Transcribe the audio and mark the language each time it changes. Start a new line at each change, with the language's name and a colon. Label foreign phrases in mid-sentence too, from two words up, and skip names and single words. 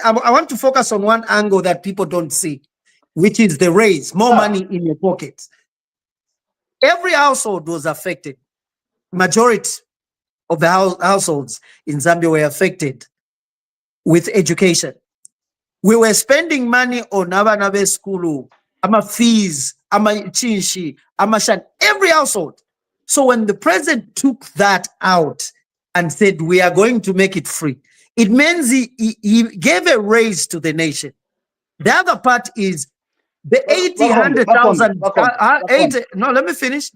English: I want to focus on one angle that people don't see, which is the raise, more money in your pockets. Every household was affected. Majority of the households in Zambia were affected with education. We were spending money on Abanabe school, ama fees,
Bemba: ama chinshi, ama shan,
English: every household. So when the president took that out and said, we are going to make it free, it means he gave a raise to the nation. The other part is the 100,000, no, let me finish.